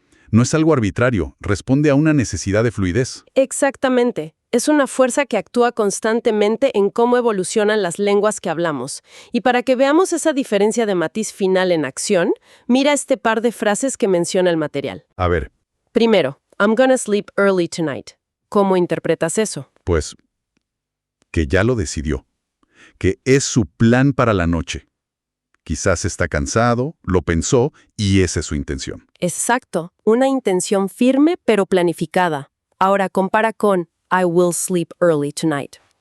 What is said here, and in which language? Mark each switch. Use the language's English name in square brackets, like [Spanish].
[Spanish] No es algo arbitrario, responde a una necesidad de fluidez. Exactamente. Es una fuerza que actúa constantemente en cómo evolucionan las lenguas que hablamos. Y para que veamos esa diferencia de matiz final en acción, mira este par de frases que menciona el material. A ver. Primero, [English] I'm gonna sleep early tonight. [Spanish] ¿Cómo interpretas eso? Pues, que ya lo decidió. Que es su plan para la noche. Quizás está cansado, lo pensó y esa es su intención. Exacto. Una intención firme pero planificada. Ahora compara con [English] I will sleep early tonight.